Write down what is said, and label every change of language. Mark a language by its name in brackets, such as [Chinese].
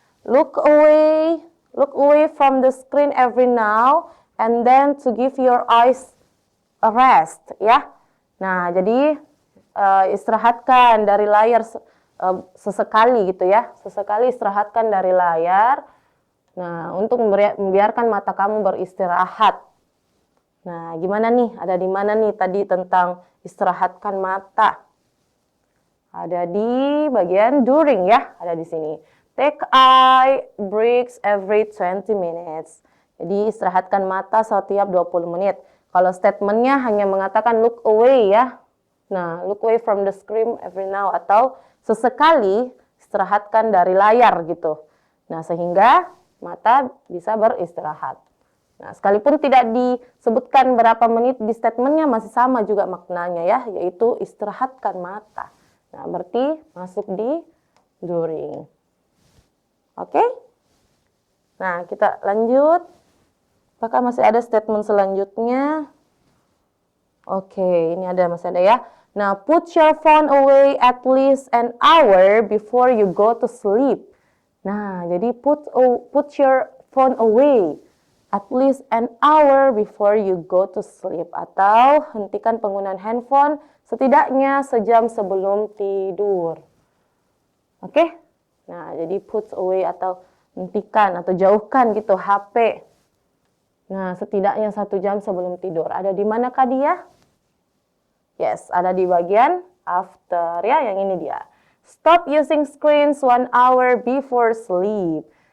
[English] Look away from the screen every now and then to give your eyes a rest, ya. [Indonesian] Nah, jadi istirahatkan dari layar sesekali gitu ya. Sesekali istirahatkan dari layar. Nah, untuk membiarkan mata kamu beristirahat. Nah, gimana nih? Ada di mana nih tadi tentang istirahatkan mata? Ada di bagian during ya, ada di sini. [English] Take eye breaks every 20 minutes. [Indonesian] Jadi istirahatkan mata setiap 20 menit. Kalau statementnya hanya mengatakan look away ya. Nah, [English] look away from the screen every now [Indonesian] atau sesekali istirahatkan dari layar gitu. Nah, sehingga mata bisa beristirahat. Nah, sekalipun tidak disebutkan berapa menit di statementnya masih sama juga maknanya ya, yaitu istirahatkan mata. Nah, berarti masuk di during. Oke? Nah, kita lanjut. Apakah masih ada statement selanjutnya? Oke, ini masih ada ya. [English] Nah, put your phone away at least an hour before you go to sleep. [Indonesian] Nah, jadi [English] put your phone away at least an hour before you go to sleep. [Indonesian] Atau hentikan penggunaan handphone setidaknya sejam sebelum tidur. Oke? Nah, jadi put away atau hentikan atau jauhkan gitu HP. Nah, setidaknya 1 jam sebelum tidur. Ada di manakah dia? Yes, ada di bagian after ya, yang ini dia. [English] Stop using screens 1 hour before sleep.